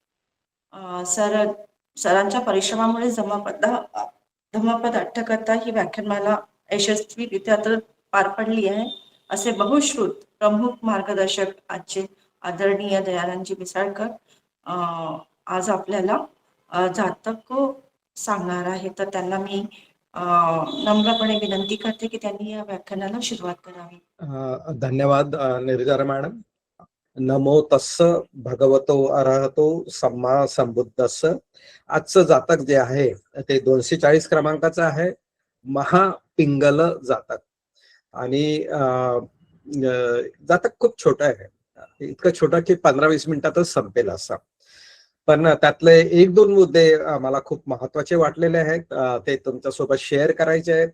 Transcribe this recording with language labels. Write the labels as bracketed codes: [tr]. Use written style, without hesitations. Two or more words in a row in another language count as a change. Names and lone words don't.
[mr] सरांच्या परिश्रमामुळे धम्मपद अट्टकथा ही व्याख्यानमाला यशस्वीरित्या तर पार पडली आहे असे बहुश्रुत प्रमुख मार्गदर्शक आजचे आदरणीय दयानंदजी मिसाळकर आज आपल्याला जातक सांगणार आहे. तर त्यांना मी नम्रपणे विनंती करते की त्यांनी या व्याख्यानाला सुरुवात करावी. धन्यवाद निर्जरा मॅडम. [pi] नमो तस्स भगवतो अरहतो सम्मा सम्बुद्धस्स. [mr] आजचं जातक जे आहे ते 240 क्रमांकाचं आहे, महापिंगल जातक. आणि जातक खूप छोटं आहे, इतकं छोटं की 15-20 मिनिटातच संपेल असं. पण त्यातले 1-2 मुद्दे मला खूप महत्वाचे वाटलेले आहेत, ते तुमच्यासोबत शेअर करायचे आहेत.